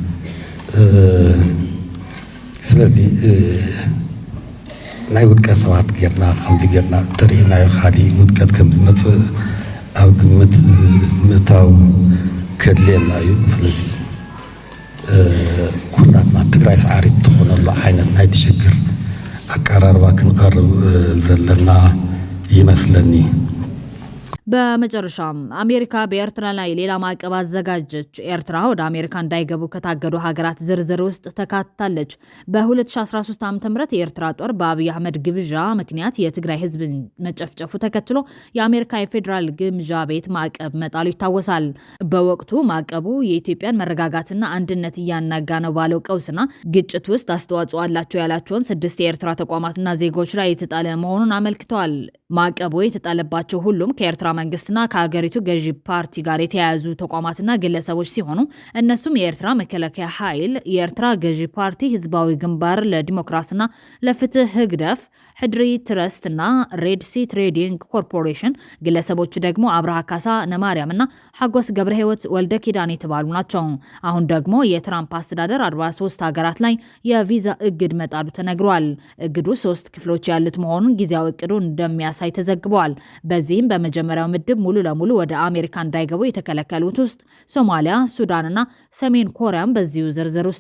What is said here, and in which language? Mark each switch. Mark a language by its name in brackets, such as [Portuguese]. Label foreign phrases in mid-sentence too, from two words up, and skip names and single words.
[Tigrinya] ስለዚ ናይ ውድቀት ሰባት ጌርና ከምዚ ጌርና ተሪእናዮ ካሊእ ውድቀት ከም ዝመፅእ ኣብ ግምት ምእታው ከድልየና እዩ ስለዚ ኩላትና ትግራይ ሰዓሪት ትኾነሉ ዓይነት ናይ ትሽግር አቀራርባ ክንቀርብ ዘለና ይመስለኒ። [Amharic] በመጨረሻም አሜሪካ በኤርትራ ላይ ሌላ ማዕቀብ አዘጋጀች። ኤርትራ ወደ አሜሪካ እንዳይገቡ ከታገዱ ሀገራት ዝርዝር ውስጥ ተካትታለች። በ2013 ዓ.ም የኤርትራ ጦር በአብይ አህመድ ግብዣ ምክንያት የትግራይ ህዝብ መጨፍጨፉ ተከትሎ የአሜሪካ የፌዴራል ግምጃ ቤት ማዕቀብ መጣሉ ይታወሳል። በወቅቱ ማዕቀቡ የኢትዮጵያን መረጋጋትና አንድነት እያናጋ ነው ባለው ቀውስና ግጭት ውስጥ አስተዋጽኦ አላቸው ያላቸውን 6 የኤርትራ ተቋማትና ዜጎች ላይ የተጣለ መሆኑን አመልክተዋል። ማዕቀቡ የተጣለባቸው ሁሉም ከኤርትራ መንግስትና ከሀገሪቱ ገዢ ፓርቲ ጋር የተያያዙ ተቋማትና ግለሰቦች ሲሆኑ እነሱም የኤርትራ መከላከያ ኃይል፣ የኤርትራ ገዢ ፓርቲ፣ ህዝባዊ ግንባር ለዲሞክራሲና ለፍትህ ህግደፍ፣ ሕድሪ ትረስትና ሬድሲ ትሬዲንግ ኮርፖሬሽን፣ ግለሰቦች ደግሞ አብርሃ ካሳ ነማርያምና ሐጎስ ገብረ ህይወት ወልደ ኪዳን የተባሉ ናቸው። አሁን ደግሞ የትራምፕ አስተዳደር 43 ሀገራት ላይ የቪዛ እግድ መጣሉ ተነግሯል። እግዱ 3 ክፍሎች ያሉት መሆኑን ጊዜያዊ እቅዱ እንደሚያሳይ ተዘግቧል። በዚህም በመጀመሪያው ምድብ ሙሉ ለሙሉ ወደ አሜሪካ እንዳይገቡ የተከለከሉት ውስጥ ሶማሊያ፣ ሱዳንና ሰሜን ኮሪያም በዚሁ ዝርዝር ውስጥ